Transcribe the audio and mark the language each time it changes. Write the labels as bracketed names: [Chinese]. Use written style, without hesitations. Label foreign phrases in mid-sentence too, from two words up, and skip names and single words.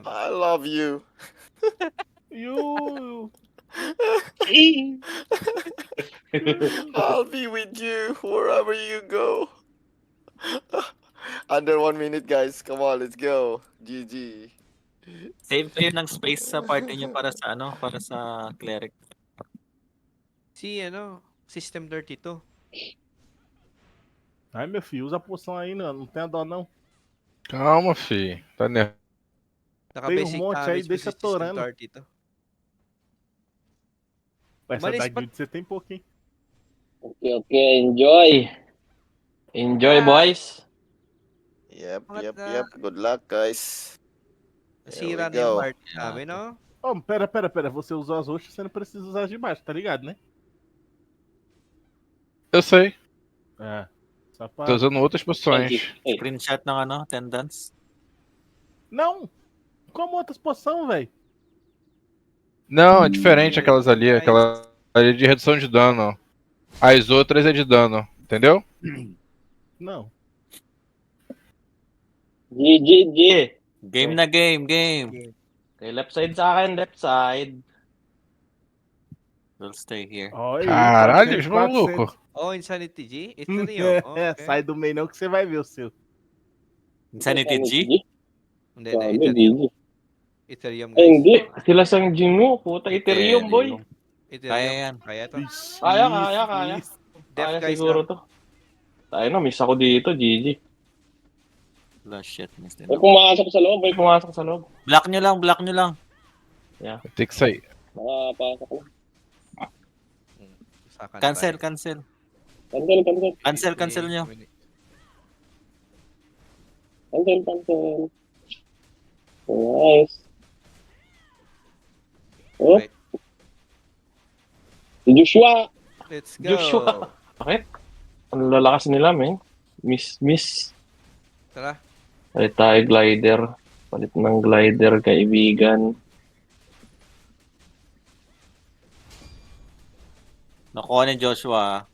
[English] I love you. you. I'll be with you wherever you go. Under 1 minute, guys. Come on, let's go. GG. [Filipino] Save kayo ng space sa party niyo para sa para sa cleric. Si System 32. [Portuguese] Ai, meu filho, usa a poção aí, não tenha dó não. Calma, fi. Tá nervoso. [Filipino] Naka-basic [Portuguese] monte aí, [Filipino] damage mo [Portuguese] deixa [Filipino] si System [Portuguese] atorando. 32. Essa Malis, da [Filipino] ba't- [Portuguese] guild você tem pouquinho. [English] Okay, enjoy. Enjoy, Ah. boys. Yep, [Filipino] Bakit [English] yep, [Filipino] na- [English] yep. Good luck, guys. [Filipino] Nasira [English] we [Filipino] na yung [English] go. [Filipino] party namin, no? [Portuguese] Oh, pera. Você usou as roxas, você não precisa usar as de baixo, tá ligado, né? Eu sei. É. Só pra... Tô usando outras poções. [English] Hey, [Filipino] Screenshot ng attendance. [Portuguese] Não! Como outras poção, velho? Não, é diferente aquelas ali. Aquela ali é de redução de dano. As outras é de dano. Entendeu? Não. GGG. [Filipino] Game na game. Okay, [English] left side [Filipino] sa akin, [English] left side. We'll stay here. [Portuguese] Olha aí, Caralho, 400, os malucos. [Filipino] Oh, Insanity G? Ito na yun. Oh, [Portuguese] É, [English] okay. [Portuguese] sai do meio não que você vai ver o seu. [Filipino] Insanity G? Hindi, Sabi, Ethereum. GG. Ethereum, Ay, [English] guys. [Filipino] hindi. Sila sang Gino. Puta, Ethereum, boy. Ethereum. Kaya yan. Kaya to. [Portuguese] Ixi, [Filipino] Kaya. [Portuguese] isso. [English] Def, [Filipino] Kaya [English] guys, [Filipino] siguro no? to. Tayo na, miss ako dito, GG. Wala shit. Miss din May ako. pumasok sa loob, Block nyo lang. [Portuguese] Tem que sair. [Filipino] Nakapasok lang. Sakan [English] Cancel. [Filipino] tayo. Cancel nyo. [English] Cancel. Nice. Oh, Wait. [Filipino] si Joshua. [English] Let's go. [Filipino] Joshua. Bakit? Ang lalakas nila, men. Miss. Tara. Palit tayo glider. Palit ng glider, kaibigan. Nakuha ni Joshua.